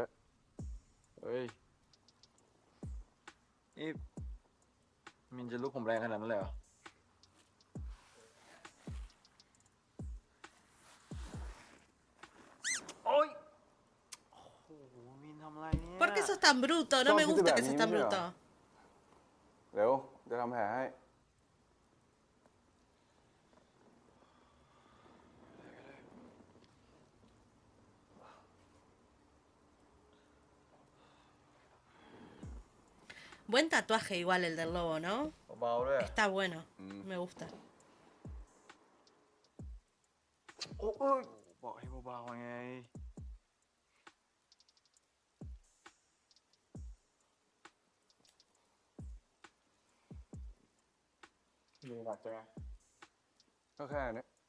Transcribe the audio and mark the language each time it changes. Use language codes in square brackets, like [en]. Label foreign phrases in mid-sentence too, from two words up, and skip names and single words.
[th] เฮ้ย นี่มินจะลุกผมแรงขนาดนั้นเลยเหรอ โอ๊ย โอ้โห มินทำอะไรเนี่ย [es] ¿Por qué sos tan bruto? No me gusta que seas tan bruto. [th] เร็ว จะทำแผลให้ [es] Buen tatuaje igual el del lobo, ¿no? [th] เบาๆด้วย [es] Está bueno. Me gusta. [th] โอ้ยบอกให้เบาๆไง มีหนักจังไง ก็แค่นี้